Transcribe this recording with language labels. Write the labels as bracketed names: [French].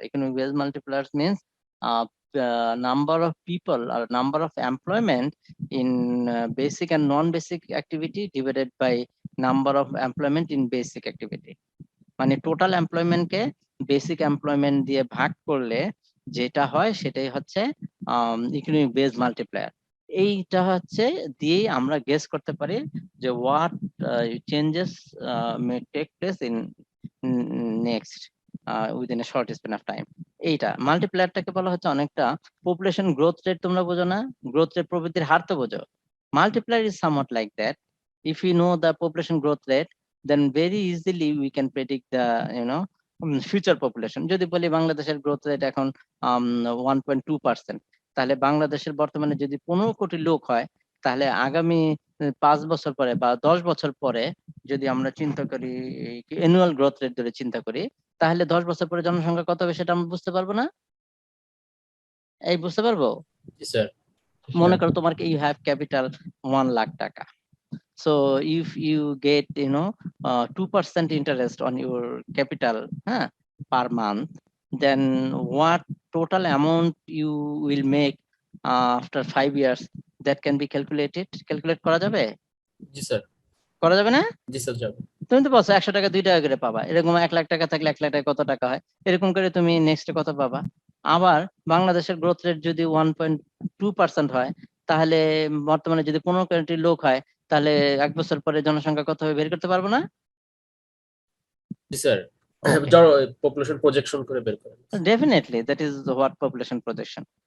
[English] Economic based multipliers means number of people or number of employment in basic and non-basic activity divided by number of employment in basic activity. [Bangla] মানে total এমপ্লয়মেন্টকে basic employment দিয়ে ভাগ করলে যেটা হয় সেটাই হচ্ছে economic base multiplier. এইটা হচ্ছে দিয়ে আমরা গেস করতে পারি যে [English] What changes may take place in next within a short span of time. [Bangla] এইটা মাল্টিপ্লায়ারটাকে বলা হচ্ছে অনেকটা পপুলেশন গ্রোথ রেট, তোমরা বোঝো না, গ্রোথ রেট প্রবৃদ্ধির হার তো বোঝো। [English] Multiplier is somewhat like that. If you know the population growth rate, then very easily we can predict the future population. [Bangla] যদি বলি বাংলাদেশের গ্রোথ রেট এখন 1.2%, তাহলে বাংলাদেশের বর্তমানে যদি 15 কোটি লোক হয়, তাহলে আগামী 5 বছর পরে বা 10 বছর পরে যদি আমরা চিন্তা করি অ্যানুয়াল গ্রোথ রেট ধরে চিন্তা করি, তাহলে 10 বছর পরে জনসংখ্যা কত হবে সেটা আমরা বুঝতে পারবো না? এই বুঝতে পারবো? জি স্যার। মনে করো তোমার [English] You have capital 1 lakh টাকা। So if you get 2% interest on your capital per month, then what total amount you will make after 5 years, that can be calculate [Bangla] করা যাবে? জি স্যার। করা যাবে না? জি স্যার যাবে। তুমি তো বলছো 100 টাকা 2 টাকা করে পাবা, এরকম 1 লাখ টাকা থাকলে 1 লাখ টাকা কত টাকা হয়, এরকম করে তুমি নেক্সট কত পাবা। আবার বাংলাদেশের গ্রোথ রেট যদি 1.2% হয়, তাহলে বর্তমানে যদি 15 কোটি লোক হয়, তাহলে 1 বছর পরে জনসংখ্যা কত হবে বের করতে পারবো না? জি স্যার। পপুলেশন প্রজেকশন করে বের করেন। [English] Definitely, that is what population projection.